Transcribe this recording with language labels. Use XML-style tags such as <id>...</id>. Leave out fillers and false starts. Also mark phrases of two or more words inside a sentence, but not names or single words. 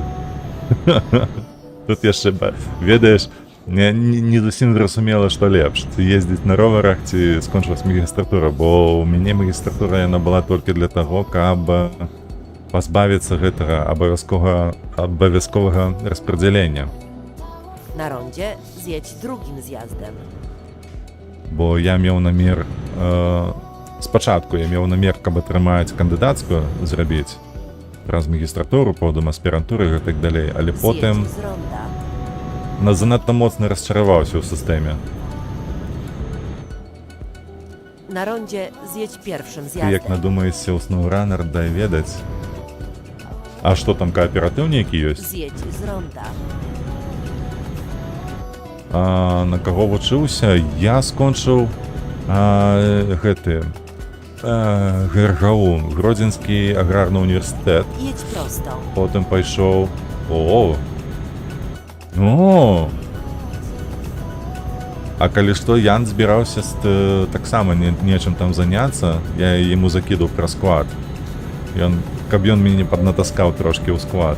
<be>Тут яшчэ, ведаеш, не зусім зразумела, што лепш. Ці ездзіць на роварах, ці скончылась магістратура, бо ў мяне магістратура яна была толькі для таго, каб пазбавіцца гэтага абавязковага распрадзялення.</be> <pl>Na rondzie zjedź drugim zjazdem.</pl> <be>Бо я меў намер... Спачатку я меў намер, каб атрымаць кандыдацкую зрабіць праз магістратуру, потым аспірантуры і так далей, але потым</be> <pl>Zjedź z ronda.</pl> <be>занадта моцна расчараваўся ў сістэме.</be> <pl>Na rondzie zjedź pierwszym</pl> <be>Ты як</be> <pl>zjazdem.</pl> <be>надумаешся ў SnowRunner, дай ведаць. А што там, кааператыўнікі ёсць?</be> <pl>Zjedź z ronda.</pl> <be>А на каго вучыўся? Я скончыў гэты ГРГУ, Гродзенскі аграрны універсітэт.</be> <pl>Jedź prosto.</pl> <be>Потым пайшоў... О! Ну! А калі што, Ян збіраўся таксама нечым там заняцца, я яму закідаў пра склад. Каб ён мяне паднатаскаў трошкі ў склад.</be>